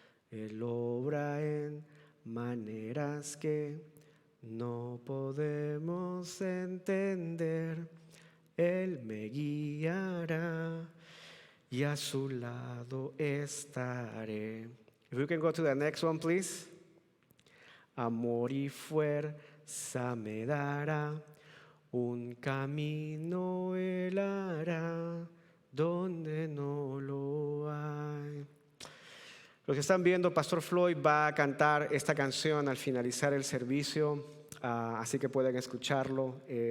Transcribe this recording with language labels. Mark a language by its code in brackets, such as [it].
[es] Él obra en maneras que no podemos entender. Él me guiará y a su lado estaré. [en] If we can go to the next one, please. [es] Amor y fuerza me dará, un camino Él hará donde no lo hay. Los que están viendo, Pastor Floyd va a cantar esta canción al finalizar el servicio, así que pueden escucharlo.